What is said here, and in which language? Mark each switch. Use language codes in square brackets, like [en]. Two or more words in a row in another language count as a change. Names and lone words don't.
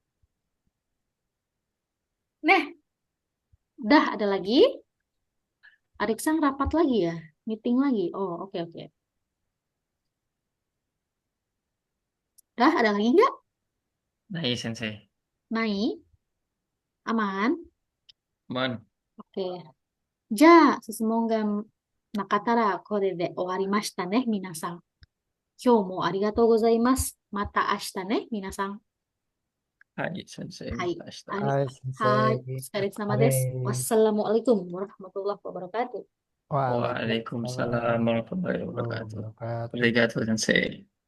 [id] Nah, dah ada lagi. Adik sang rapat lagi ya? Meeting lagi. Oh, oke oke. Dah ada lagi nggak? Nah, iya, Sensei. Naik? Aman? Man. Oke. [ja] じゃあ、質問がなかったらこれで終わりましたね、皆さん。今日もありがとうございます。また明日ね、皆さん。はい、先生. はい。また明日. はい。 Hai, お疲れ様です。 sensei. [ar] والسلام عليكم ورحمة الله وبركاته. Waalaikumsalam وعليكم السلام ورحمة الله warahmatullahi wabarakatuh. wabarakatuh. [ja] ありがとう、先生.